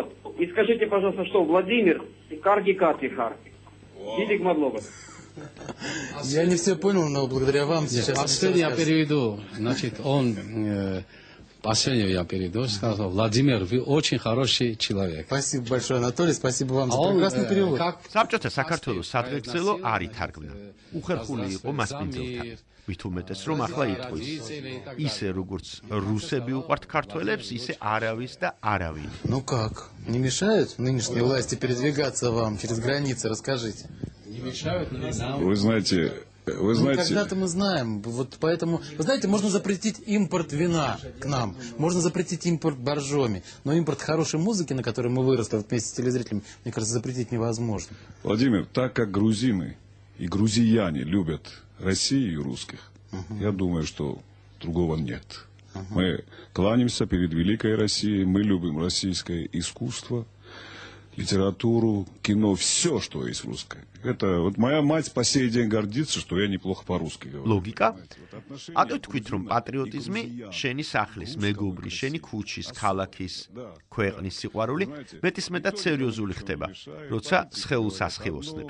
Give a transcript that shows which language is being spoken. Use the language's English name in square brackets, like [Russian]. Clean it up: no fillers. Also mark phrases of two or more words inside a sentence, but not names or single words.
[Russian] И скажите, пожалуйста, что Владимир [Georgian] კარგი კაცი ხარ. დიდი მადლობა. [Russian] Я не все понял, но благодаря вам сейчас... Последний я переведу. Значит, он... Последний я переведу. Сказал, Владимир, вы очень хороший человек. Спасибо большое, Анатолий. Спасибо вам за прекрасный перевод. [Georgian] საბჭოთა საქართველოს სადღეგრძელო არ ითარგმნა. უხერხული იყო მასპინძელთან. ვით უმეტეს რომ ახლა იტყვის. ისე როგორც რუსები უყვართ ქართველებს, ისე არავის და არავინ. [Russian] Ну как? Не мешают нынешние власти передвигаться вам через границы? Расскажите. Не мешают, но нам... Вы знаете... Когда-то мы знаем, вот поэтому, вы знаете, можно запретить импорт вина к нам, можно запретить импорт боржоми, но импорт хорошей музыки, на которой мы выросли вместе с телезрителями, мне кажется, запретить невозможно. Владимир, так как грузины и грузияне любят Россию и русских, я думаю, что другого нет. Мы кланяемся перед великой Россией, мы любим российское искусство, литературу, кино, все, что есть русское. Это вот моя мать по сей день гордится, что я неплохо по-русски говорю. Логика? [Georgian] Ато თქვით რომ პატრიოტიზმი შენი სახლის, მეგობრის, შენი ქუჩის, ქალაქის, ქვეყნის სიყვარული მეტისმეტად სერიოზული ხდება, როცა სხეულს ასხივოსნებს.